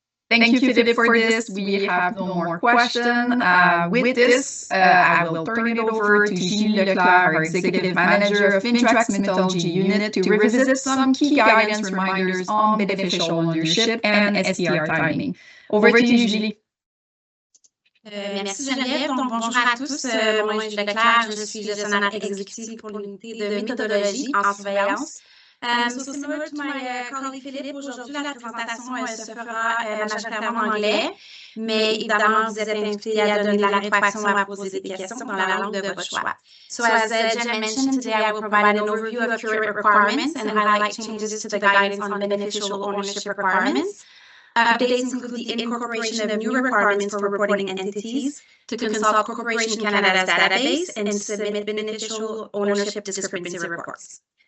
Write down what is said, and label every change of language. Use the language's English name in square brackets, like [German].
[English] Thank you, Philippe, for this. We have no more questions. With this, I will turn it over to Gilles Leclerc, our Executive Manager of FINTRAC's Methodology Unit, to revisit some key guidance reminders on beneficial ownership and STR timing. Over to you, Gilles. [French] Merci Geneviève. Donc, bonjour à tous. Mon nom est Gilles Leclerc. Je suis gestionnaire exécutive pour l'unité de méthodologie en surveillance. [English] So similar to my colleague Philippe, [French] aujourd'hui la présentation se fera majoritairement en anglais, mais évidemment vous êtes invités à donner la rétroaction ou à poser des questions dans la langue de votre choix. [English] So as Jen mentioned, today I will provide an overview of current requirements and highlight changes to the guidance on beneficial ownership requirements. Updates include the incorporation of new requirements for reporting entities, to consult Corporation Canada's database, and to submit beneficial ownership discrepancy reports.